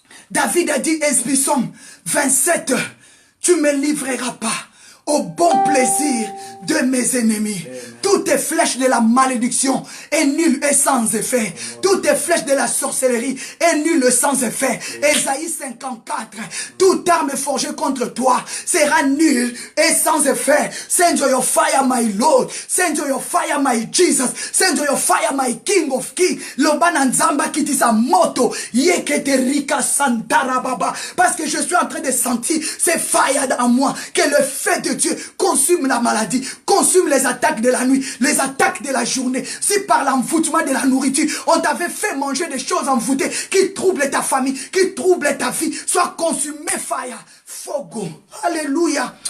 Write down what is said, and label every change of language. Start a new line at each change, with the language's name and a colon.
French: David a dit, Esbissom 27, tu me livreras pas au bon plaisir de mes ennemis. Toutes les flèches de la malédiction est nulle et sans effet. Toutes les flèches de la sorcellerie est nulle et sans effet. Ésaïe 54, toute arme forgée contre toi sera nulle et sans effet.
English: Send your fire, my Lord. Send your fire, my Jesus. Send your fire, my King of Kings. Lobana Nzamba qui dit sa moto. Yeketerika Santara Baba.
French: Parce que je suis en train de sentir ces fire en moi. Que le feu de Dieu consume la maladie, consume les attaques de la nuit, les attaques de la journée. Si par l'envoûtement de la nourriture, on t'avait fait manger des choses envoûtées qui troublent ta famille, qui troublent ta vie, sois consumé, fire, fogo. Alléluia.